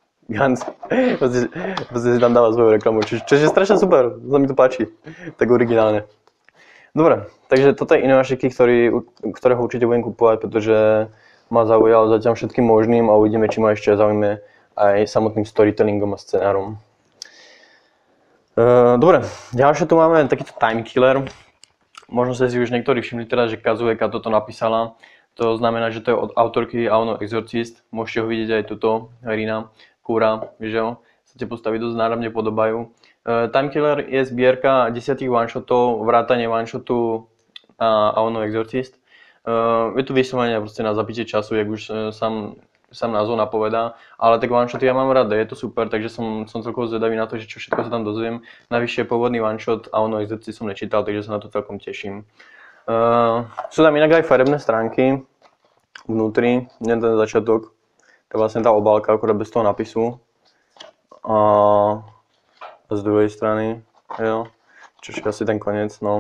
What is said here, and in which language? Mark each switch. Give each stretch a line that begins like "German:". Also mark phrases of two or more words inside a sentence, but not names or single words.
Slovak: Proste si tam dáva svoju reklamu, čo je strašne super, sa mi to páči, tak originálne. Dobre, takže toto je Inuyashiky, ktorého určite budem kupovať, pretože ma zaujal zatiaľ všetkým možným a uvidíme, či ma ešte zaujíme aj samotným storytellingom a scenárom. Dobre, ďalšie tu máme takýto
English: time killer.
Slovak: Možno ste si už niektorí všimli teda, že Kazueka toto napísala. To znamená, že to je od autorky Aono Exorcist. Môžete ho vidieť aj tuto, Rina, Kura, že jo, sa tie postavy dosť náramne podobajú. Time Killer je zbierka 10 one-shotov, vrátane one-shotu Aono Exorcist. Je tu vyslovene proste na zapitie času, jak už sám názov napovedá, ale tak one-shoty ja mám rád, je to super, takže som celkovo zvedavý na to, že čo všetko sa tam dozviem. Navyše pôvodný one-shot Aono Exorcist som nečítal, takže sa na to celkom teším. Sú tam inak aj farebné stránky vnútri, nie ten začiatok, to je vlastne tá obálka, akorát bez toho napisu a z druhej strany, jo, čo je asi ten koniec, no.